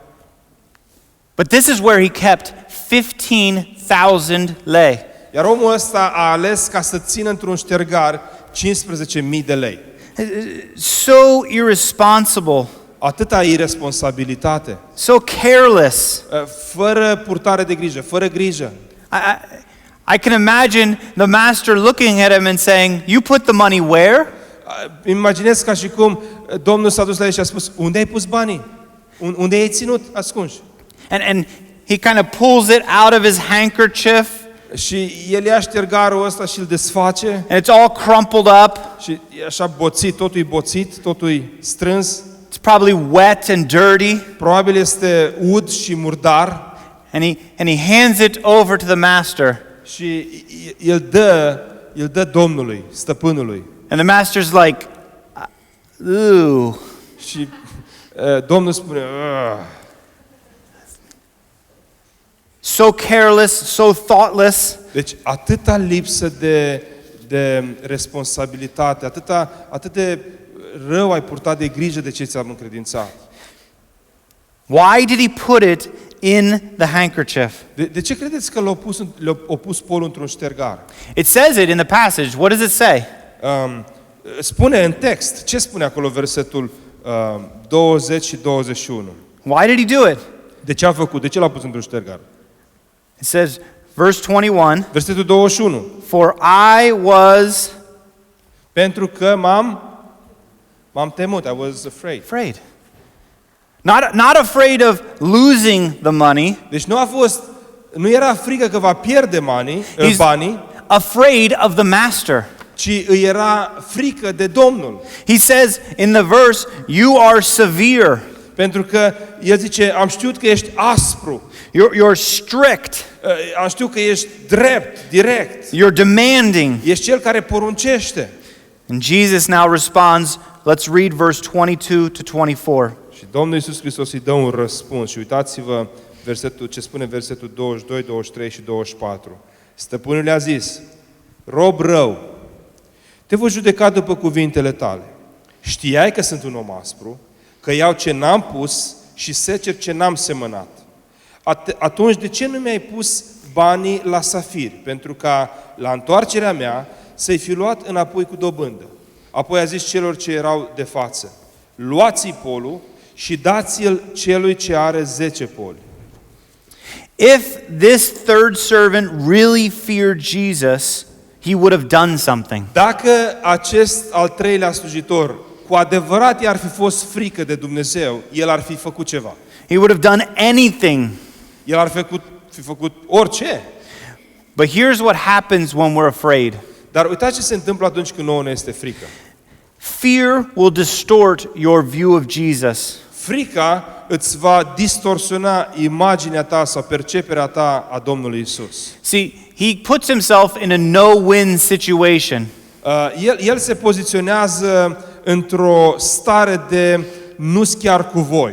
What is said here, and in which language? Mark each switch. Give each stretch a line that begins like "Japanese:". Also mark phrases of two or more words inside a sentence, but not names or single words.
English: But this is where he kept 15,000 lei.
Romanian: Iar omul ăsta a ales ca să țină într-un ștergar 15.000 de lei.
English: So irresponsible.
Romanian: Atâta irresponsabilitate.
English: So careless.
Romanian: Fără purtare de grijă, fără grijă.
English: I can imagine the master looking at him and saying, you put the money where?
Romanian: Imaginez ca și cum Domnul s-a dus la el și a spus: unde ai pus banii? Unde ai ținut ascunși?
English: And he kind of pulls it out of his handkerchief.
Romanian: Și el ia ștergarul ăsta și îl desface.
English: And it's all crumpled up.
Romanian: Și e așa boțit, totul e boțit, totul e strâns.
English: It's probably wet and dirty.
Romanian: Probabil este ud și murdar.
English: And he hands it over to the master.
Romanian: Și el dă Domnului, stăpânului.
English: And the master's like, ooh.
Romanian: Și Domnul spune: "Ugh."
English: So careless, so thoughtless.
Romanian: Deci atâta lipsă de responsabilitate, atât de rău ai purtat de grijă de ce ți-am încredințat.
English: Why did he put it in the handkerchief?
Romanian: De ce credeți că l-a pus polul într-un ștergar?
English: It says it in the passage. What does it say?
Romanian: Spune în text. Ce spune acolo versetul 20 și 21?
English: Why did he do it?
Romanian: De ce a făcut? De ce l-a pus într-un ștergar?
English: It says, verse 21,
Romanian: Versetul 21.
English: for I was
Romanian: Pentru că m-am temut.
English: I was afraid. afraid. Not afraid of losing the money.
Romanian: Deci nu era frică că va pierde banii,
English: Afraid of the master.
Romanian: ci îi era frică de Domnul.
English: He says in the verse, you are severe.
Romanian: Pentru că el zice: am știut că ești aspru.
English: You're strict.
Romanian: Am știut că ești drept, direct.
English: You're demanding.
Romanian: Ești cel care poruncește.
English: And Jesus now responds, let's read verse 22 to 24.
Romanian: Și Domnul Iisus Hristos îi dă un răspuns. Și uitați-vă ce spune versetul 22, 23 și 24. Stăpânul le-a zis: rob rău, te voi judeca după cuvintele tale. Știai că sunt un om aspru, că iau ce n-am pus și secer ce n-am semănat. Atunci de ce nu mi-ai pus banii la safir, pentru ca la întoarcerea mea să-i fi luat înapoi cu dobândă? Apoi a zis celor ce erau de față: luați-i polul și dați-l celui ce are 10 poli.
English: If this third servant really feared Jesus, he would have done something.
Romanian: Dacă acest al treilea slujitor cu adevărat i-ar fi fost frică de Dumnezeu, el ar fi făcut ceva.
English: He would have done anything.
Romanian: El ar fi făcut orice.
English: But here's what happens when we're afraid.
Romanian: Dar uitați ce se întâmplă atunci când nouă ne este frică.
English: Fear will distort your view of Jesus.
Romanian: Frica îți va distorsiona imaginea ta sau perceperea ta a Domnului Isus.
English: See, he puts himself in a no-win situation.
Romanian: El se poziționează într-o stare de nu-s chiar cu voi.